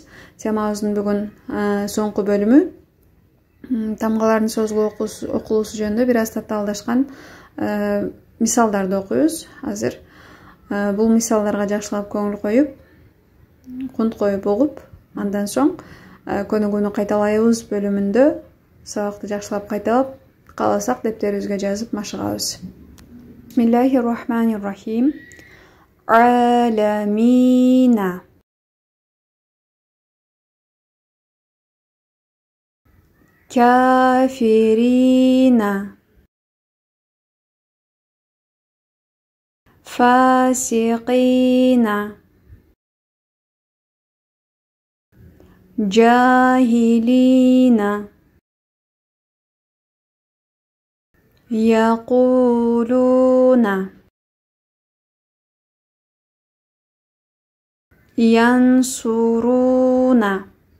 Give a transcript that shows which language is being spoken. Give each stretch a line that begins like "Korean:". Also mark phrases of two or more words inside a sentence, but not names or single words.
Kyrgyz: Темабыздын бүгүн соңку бөлүмү тамгалардын созулуп окулуусу жөнүндө бир аз татаалдашкан мисалдарды окуйбуз азыр. Бул мисалдарга жакшылап көңүл коюп, кунт коюп угуп, андан соң көнүгүүнү кайталайбыз бөлүмүндө сабакты жакшылап кайталап, кааласак дептерибизге жазып машыгабыз.
Arabic: بسم الله الرحمن الرحيم. عالمين. كافرين. Фасиқина. Jahilina. Yaquluna. Yansuruna.